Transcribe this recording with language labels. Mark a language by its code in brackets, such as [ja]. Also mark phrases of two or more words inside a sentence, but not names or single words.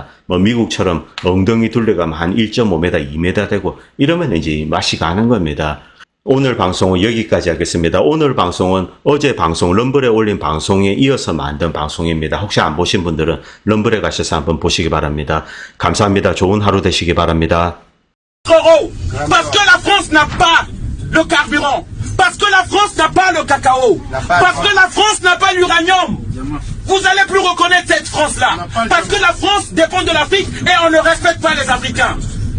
[ko] 미국처럼 엉덩이 둘레가면 한 1.5m, 2m 되고 이러면 이제 맛이 가는 겁니다. 오늘 방송은 여기까지 하겠습니다. 오늘 방송은 어제 방송 럼블에 올린 방송에 이어서 만든 방송입니다. 혹시 안 보신 분들은 럼블에 가셔서 한번 보시기 바랍니다. 감사합니다. 좋은 하루 되시기 바랍니다. [fr] Parce que la France n'a pas le carburant, parce que la France n'a pas le cacao, parce que la France n'a pas l'uranium. Vous allez plus reconnaître cette France-là, parce que la France dépend de l'Afrique et on ne respecte pas les Africains.